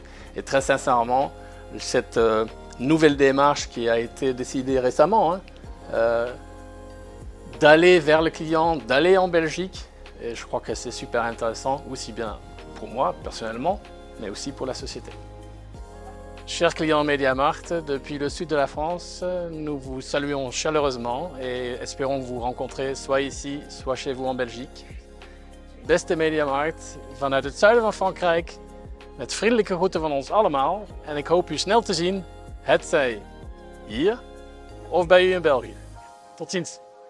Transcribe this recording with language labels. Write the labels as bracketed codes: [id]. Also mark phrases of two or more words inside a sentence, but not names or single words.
[fr] Et très sincèrement, cette nouvelle démarche qui a été décidée récemment, d'aller vers le client, d'aller en Belgique, et je crois que c'est super intéressant, aussi bien pour moi personnellement, mais aussi pour la société. Chers clients MediaMarkt, depuis le sud de la France, nous vous saluons chaleureusement et espérons vous rencontrer soit ici, soit chez vous en Belgique. [nl] Beste MediaMarkt, vanuit het zuiden van Frankrijk, met vriendelijke groeten van ons allemaal en ik hoop u snel te zien, hetzij hier of bij u in België. Tot ziens!